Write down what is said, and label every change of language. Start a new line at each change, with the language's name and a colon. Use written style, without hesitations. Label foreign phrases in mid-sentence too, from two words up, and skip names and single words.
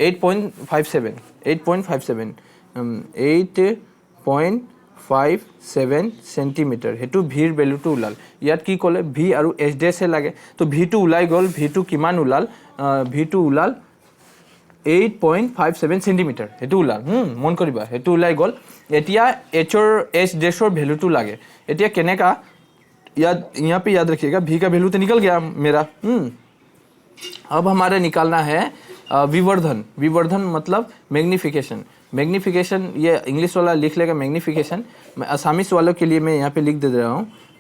Assamese: 8.57 সেন্টিমিটাৰ হেতু v ৰ ভ্যালুটো উলাল ইয়াত কি কলে v আৰু h ডেছ হে লাগে তো v টো উলাই গল v টো কিমান উলাল v টো উলাল 8.57 সেন্টিমিটাৰ হেতু উলাল মন কৰিবা হেতু উলাই গল এতিয়া h ডেছৰ ভ্যালুটো লাগে এতিয়া কেনেকা
Hindi: यहाँ पे याद रखिएगा v का वैल्यू तो निकल गया मेरा अब हमारे निकालना है विवर्धन मतलब मैग्निफिकेशन ये इंग्लिश वाला लिख लेगा मैग्निफिकेशन मैं असामीस वालों के लिए मैं यहाँ पे लिख दे रहा हूँ